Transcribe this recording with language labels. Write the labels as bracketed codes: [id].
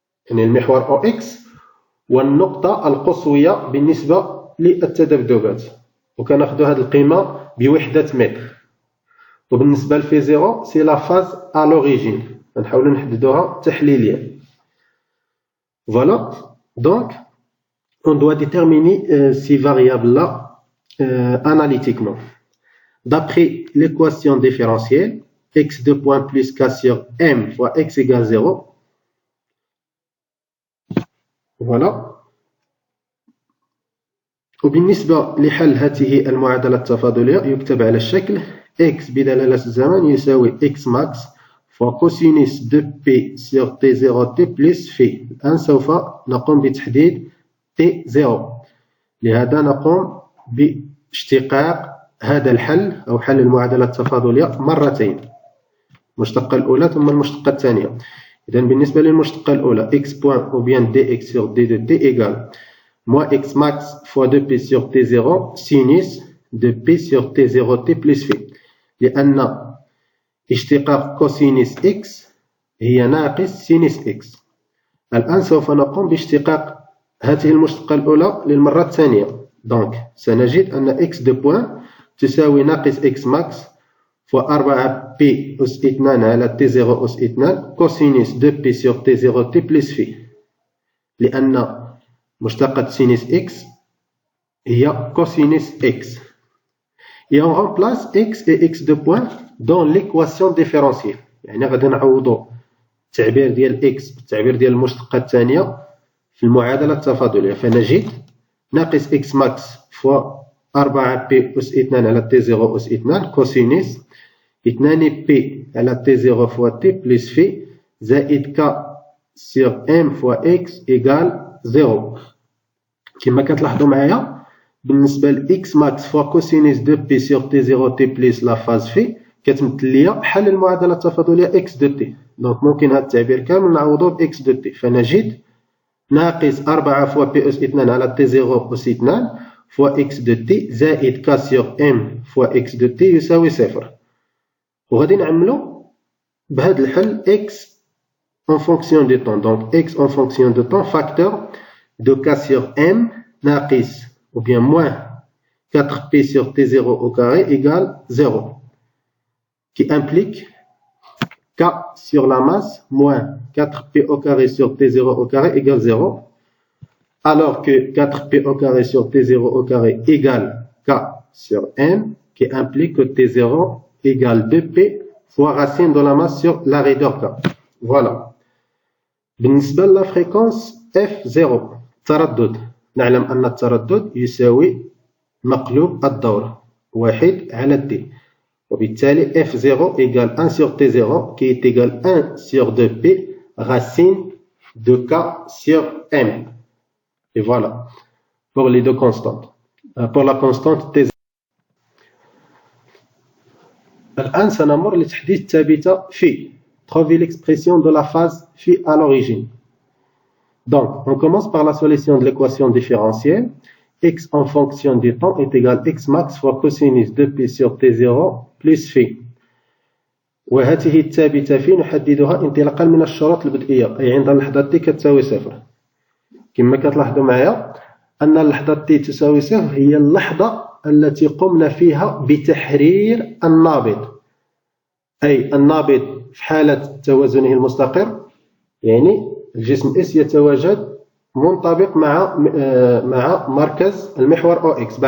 [ar] يعني المحور أو إكس والنقطة القصوية بالنسبة للتذبذبات، وكناخدو هاد القيمة بوحدة متر. وبالنسبة لفي زيرو سي لا فاز à l'origine، غنحاولو نحددوها تحليليا. [fr] Voilà, donc on doit déterminer ces variables-là analytiquement. D'après l'équation différentielle, x2 point plus k sur m fois x égale 0. Voilà. [ar] وبالنسبة لحل هذه المعادلة التفاضلية يكتب على الشكل x بدلالة الزمن يساوي x max fois cosinus 2p sur t0t plus phi. الآن سوف نقوم بتحديد t0. لهذا نقوم باشتقاق هذا الحل أو حل المعادلة التفاضلية مرتين، المشتقة الأولى ثم المشتقة الثانية. [fr] إذا بالنسبة للمشتقة الأولى x point ou bien dx sur d de t égale moins x max fois 2p sur t0 sinus de p sur t0t plus phi، لأن اشتقاق كوسينوس x هي ناقص سينوس x. [ar] الآن سوف نقوم باشتقاق هذه المشتقة الأولى للمرة الثانية. دونك سنجد أن x de point تساوي ناقص x max fois 4p أس 2 على t0 أس 2 كوسينوس 2p sur t0t plus phi، لأن مشتقة سينوس x هي كوسينوس x. [fr] Et on remplace x et x de point dans l'équation différentielle. [ar] يعني غادي نعوضو التعبير ديال x بالتعبير ديال المشتقة الثانية في المعادلة التفاضلية، فنجد ناقص x max فوا 4p أس 2 على t0 أس 2 كوسينوس 2p على t0 فوا t بلس في زائد k sur m فوا x إيكال 0. كما كتلاحظوا معايا بالنسبة ل x max فوا كوسينوس 2p sur t0t بلس لا فاز في كتمثل ليا حل المعادلة التفاضلية x de t. دونك ممكن هذا التعبير كامل نعوضوه ب x de t، فنجد ناقص 4 فوا p أس 2 على t0 أس 2 فوا x de t زائد k sur m فوا x de t يساوي 0. وغادي نعملو بهذا الحل x en fonction du temps. [fr] Donc x en fonction du temps facteur de k sur m ناقص ou bien moins 4p sur t0 au carré égale 0, qui implique k sur la masse moins 4p au carré sur t0 au carré égale 0, alors que 4p au carré sur t0 au carré égale k sur m, qui implique que t0 égale 2p fois racine de la masse sur la raideur k. Voilà. بالنسبة للا fréquence f0 تردد، نعلم أن التردد يساوي مقلوب الدورة 1 على t، وبالتالي f0 égale 1 sur t0 qui est égal 1 sur 2p racine de k sur m. Et voilà pour les deux constantes. Pour la constante t0. [ar] الآن سنمر لتحديد الثابتة phi. [fr] Trouver l'expression de la phase phi à l'origine. Donc, on commence par la solution de l'équation différentielle. X en fonction du temps est égal à x max fois cosinus 2p sur t0 plus phi. [ar] وهذه الثابتة phi نحددها انطلاقا من الشروط البدئية، أي عند اللحظة t كتساوي صفر. كما كتلاحظوا معايا أن اللحظة t تساوي صفر هي اللحظة التي قمنا فيها بتحرير النابض، أي النابض في حالة توازنه المستقر، يعني الجسم S يتواجد منطبق مع مركز المحور OX.